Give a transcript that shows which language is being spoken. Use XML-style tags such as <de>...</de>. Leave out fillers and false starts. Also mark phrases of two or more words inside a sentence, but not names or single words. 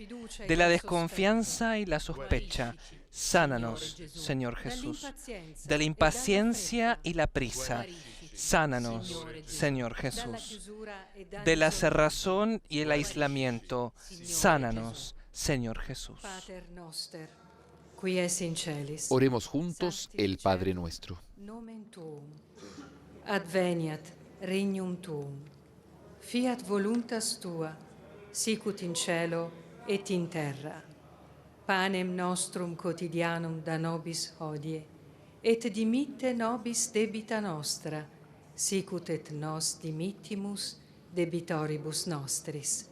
<es>De la desconfianza y la sospecha, sánanos, Señor Jesús. De la impaciencia y la prisa, sánanos, Señor Jesús. De la cerrazón y el aislamiento, sánanos, Señor Jesús.</es> <la>Pater noster, qui es in celis.</la> <es>Oremos juntos el Padre nuestro.</es> <la>Nomen tuum. Adveniat regnum tuum. Fiat voluntas tua, sicut in cielo et in terra. Panem nostrum quotidianum da nobis hodie, et dimitte nobis debita nostra, sicut et nos dimittimus debitoribus nostris.</la>